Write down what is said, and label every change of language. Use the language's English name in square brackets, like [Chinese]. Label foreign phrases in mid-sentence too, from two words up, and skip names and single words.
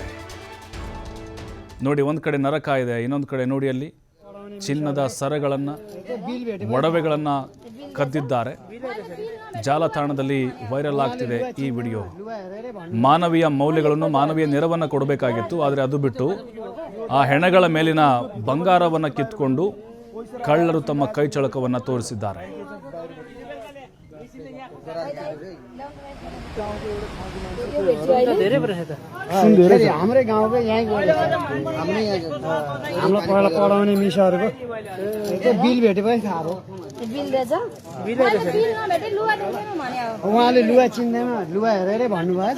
[Kannada] ನೋಡಿ, ಒಂದು ಕಡೆ ನರಕ ಇದೆ, ಇನ್ನೊಂದು ಕಡೆ ನೋಡಿ ಅಲ್ಲಿ ಚಿನ್ನದ ಸರಗಳನ್ನು ಒಡವೆಗಳನ್ನು ಕದ್ದಿದ್ದಾರೆ. ಜಾಲತಾಣದಲ್ಲಿ ವೈರಲ್ ಆಗ್ತಿದೆ ಈ ವಿಡಿಯೋ. ಮಾನವೀಯ ಮೌಲ್ಯಗಳನ್ನು, ಮಾನವೀಯ ನೆರವನ್ನು ಕೊಡಬೇಕಾಗಿತ್ತು, ಆದರೆ ಅದು ಬಿಟ್ಟು ಆ ಹೆಣಗಳ ಮೇಲಿನ ಬಂಗಾರವನ್ನು ಕಿತ್ಕೊಂಡು ಕಳ್ಳರು ತಮ್ಮ ಕೈ ಚಳಕವನ್ನು ತೋರಿಸಿದ್ದಾರೆ. [Nepali] हाम्रै गाउँकै यहीँ हाम्रै हाम्रो पहिला पढाउने मिसहरूको बिल भेटेपछि थाहा भयो। उहाँले लुगा चिन्दैन, लुगा हेरेरै भन्नुभएछ।